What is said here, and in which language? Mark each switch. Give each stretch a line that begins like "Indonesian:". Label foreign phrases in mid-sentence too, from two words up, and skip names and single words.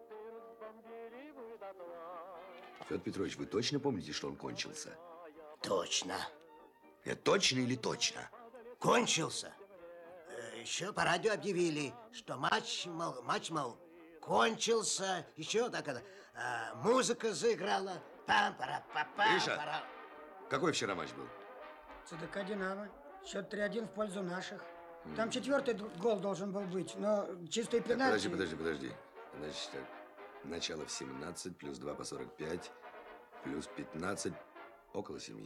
Russian: Федор Петрович, вы точно помните, что он кончился? Точно. Это точно или точно? Кончился. Еще по радио объявили, что матч, мол, кончился. Еще так это, музыка заиграла. Пам-пара-па-пам. Гриша, какой вчера матч был? ЦДК «Динамо». Счет 3-1 в пользу наших. Там четвертый гол должен был быть, но чистые пенальти... Подожди. Значит, так, начало в 17, плюс 2 по 45, плюс 15, около 7.